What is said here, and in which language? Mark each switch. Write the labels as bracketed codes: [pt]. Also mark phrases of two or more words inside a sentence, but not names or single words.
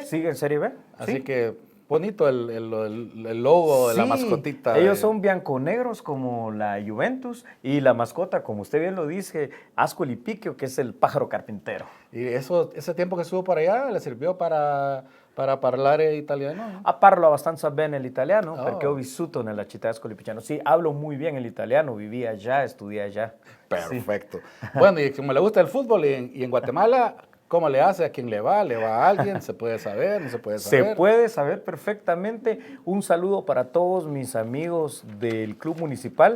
[es] Sigue en Serie B. Así que bonito el logo de la mascotita. Ellos son bianconegros como la Juventus y la mascota, como usted bien lo dice, Ascoli Picchio, que es el pájaro carpintero. ¿Y ese tiempo que estuvo por allá le sirvió para parlare italiano? [it] Parlo abbastanza bene el italiano, perché ho vissuto nella città Ascoli Piceno. [es] Sí, hablo muy bien el italiano, viví allá, estudié allá. Perfecto. Sí. Bueno, y como le gusta el fútbol y en Guatemala, ¿cómo le hace? ¿A quién le va? ¿Le va a alguien? ¿Se puede saber? ¿No se puede saber? Se puede saber perfectamente. Un saludo para todos mis amigos del Club Municipal.